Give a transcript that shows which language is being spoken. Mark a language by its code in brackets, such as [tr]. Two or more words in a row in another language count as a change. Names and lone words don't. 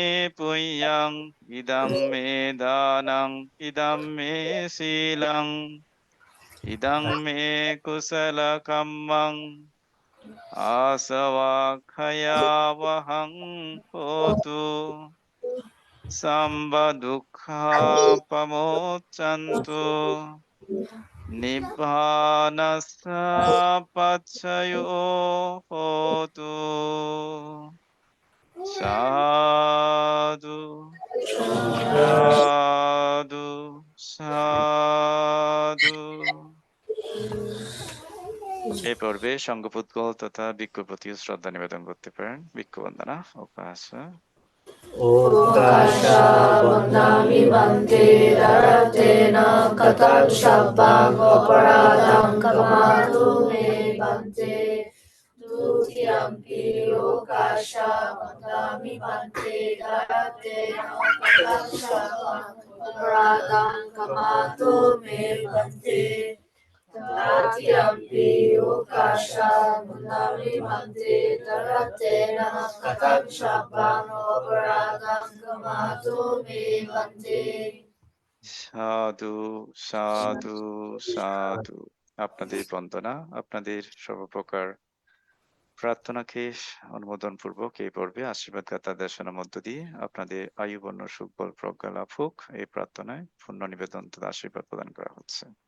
[pi] punyang idang me danang idang me silang idang me kusala kammang asava khaya vahang hotu samba dukkha pamoccantu Nibbānassa paccayō hotu. Sadhu, sadhu, sadhu. [bn] এই পর্বে সংঘপুদ্গল তথা ভিক্ষুর প্রতি শ্রদ্ধা নিবেদন করতে পারেন। ভিক্ষু বন্দনা উপাস [pi] Okasha Bandami Bante Daratena Katam Shabbang Aparadam Kamatu Me Bante Dutiyampi Okasha Bandami Bante Daratena Katam Shabbang Aparadam Kamatu Me Bante Dutiyampi Okasha Bandami Bante Daratena Katam Shabbang Aparadam Kamatu Me Bante সাধু সাধু সাধু। [bn] আপনাদের বন্দনা, আপনাদের সর্বপ্রকার প্রার্থনাকে অনুমোদন পূর্বক এই পর্বে আশীর্বাদ গাথা দেশনার মধ্য দিয়ে আপনাদের আয়ু বর্ণ সুখ বল প্রজ্ঞা লাভ হোক এই প্রার্থনায় পূর্ণ নিবেদন তথা আশীর্বাদ প্রদান করা হচ্ছে।